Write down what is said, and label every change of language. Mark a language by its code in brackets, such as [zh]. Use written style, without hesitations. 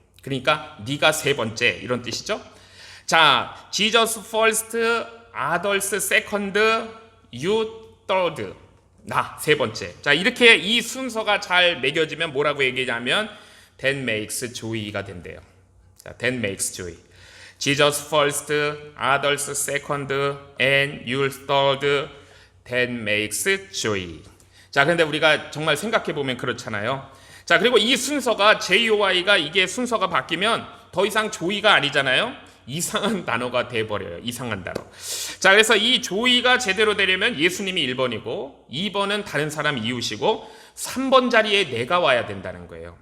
[ko] 그러니까 네가 세 번째, 이런 뜻이죠. [en] 자, Jesus first, others second, you third. [ko] 나 세 번째. 자, 이렇게 이 순서가 잘 매겨지면 뭐라고 얘기하냐면 [en] that makes joy [ko] 가 된대요. [en] 자, that makes joy. Jesus first, others second, and you third. that makes joy. [ko] 자, 그런데 우리가 정말 생각해 보면 그렇잖아요. 자, 그리고 이 순서가 JOI가 이게 순서가 바뀌면 더 이상 조이가 아니잖아요. 이상한 단어가 돼버려요. 이상한 단어. 자, 그래서 이 조이가 제대로 되려면 예수님이 1번이고 2번은 다른 사람 이웃이고 3번 자리에 내가 와야 된다는 거예요.